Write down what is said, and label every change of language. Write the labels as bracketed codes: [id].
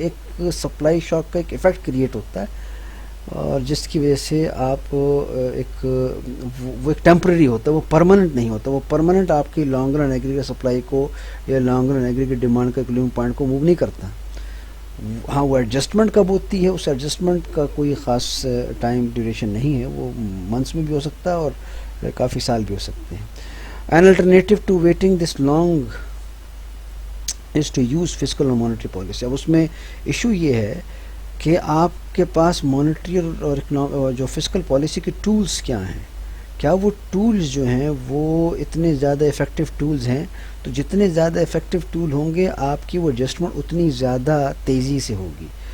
[ur] ایک سپلائی شاک کا ایک ایفیکٹ کریٹ ہوتا ہے اور جس کی وجہ سے آپ وہ ایک ٹیمپرری ہوتا ہے، وہ پرماننٹ نہیں ہوتا. وہ پرماننٹ آپ کی لانگ رن ایگریگیٹ سپلائی کو یا لانگ رن ایگریگیٹ ڈیمانڈ کا ایکویلنٹ پوائنٹ کو موو نہیں کرتا. ہاں، وہ ایڈجسٹمنٹ کب ہوتی ہے، اس ایڈجسٹمنٹ کا کوئی خاص ٹائم ڈیوریشن نہیں ہے، وہ منتھس میں بھی ہو سکتا ہے اور کافی سال بھی ہو سکتے ہیں. [en] An alternative to waiting this long is to use fiscal or monetary policy. [ur] اب اس میں ایشو یہ ہے کہ آپ کے پاس مانیٹری اور جو فسکل پالیسی کے ٹولز کیا ہیں. کیا وہ ٹولز جو ہیں وہ اتنے زیادہ افیکٹو ٹولز ہیں؟ تو جتنے زیادہ افیکٹو ٹول ہوں گے آپ کی وہ ایڈجسٹمنٹ اتنی زیادہ تیزی سے ہوگی.